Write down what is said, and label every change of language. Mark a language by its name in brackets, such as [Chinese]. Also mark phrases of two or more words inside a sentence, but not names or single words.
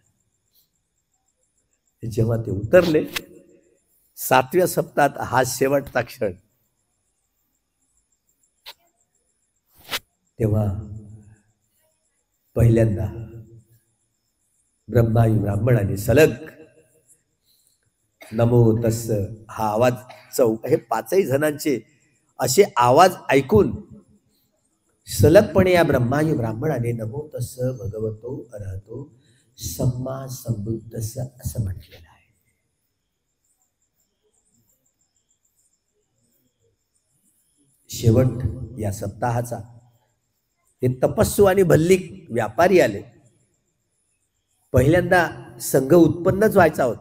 [Marathi] जेव्हा ते उतरले 7व्या सप्ताहात, हा शेवटचा क्षण, तेव्हा पहिल्यांदा ब्रह्मायू ब्राह्मणाने सलग [Pali] नमो तस्स [Marathi] हा आवाज हे 5ही जणांचे असे आवाज ऐकून सलगपणे या ब्रह्मायू ब्राह्मणाने [Pali] नमो तस्स भगवतो अर्हतो सम्मा संबुद्धस्स [Marathi] असं म्हटलेलं आहे. शेवट या सप्ताहाचा हे तपस्सू आणि भल्लिक व्यापारी आले. पहिल्यांदा संघ उत्पन्नच व्हायचा होता.